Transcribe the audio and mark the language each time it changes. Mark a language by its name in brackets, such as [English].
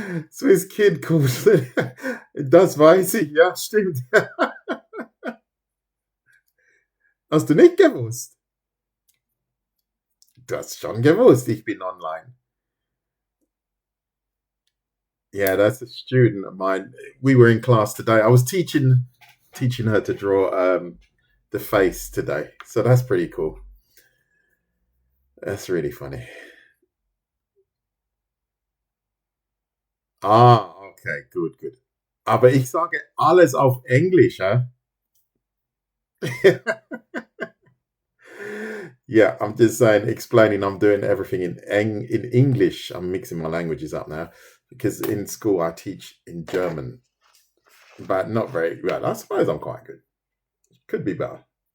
[English] Swiss Kid called [German] das weiß ich, ja, stimmt. Hast du nicht gewusst? Du hast schon gewusst, ich bin online. [English] Yeah, that's a student of mine. We were in class today. I was teaching her to draw the face today. So that's pretty cool. That's really funny. Ah, okay, good. [German] Aber ich sage alles auf Englisch, huh? [English] Yeah, I'm just saying, explaining. I'm doing everything in English. I'm mixing my languages up now, because in school I teach in German, but not very well. I suppose I'm quite good. Could be better.